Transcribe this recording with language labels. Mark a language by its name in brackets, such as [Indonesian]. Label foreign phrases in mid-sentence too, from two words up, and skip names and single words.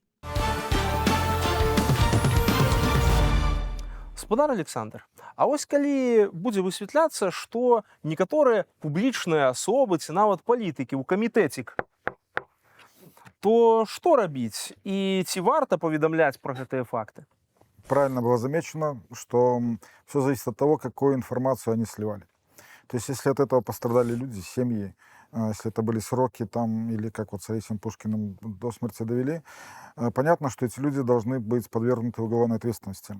[Belarusian] Гаспадар Александр, а вось калі будзе высвятляцца, што некаторыя публічныя асобы ці нават палітыкі ў камітэтик, то што рабіць і ці варта паведамляць пра гэтыя факты? [Russian] Правильно было замечено, что все зависит от того, какую информацию они сливали. То есть, если от этого пострадали люди, семьи, если это были сроки там, или как вот с Раисом Пушкиным до смерти довели, понятно, что эти люди должны быть подвергнуты уголовной ответственности.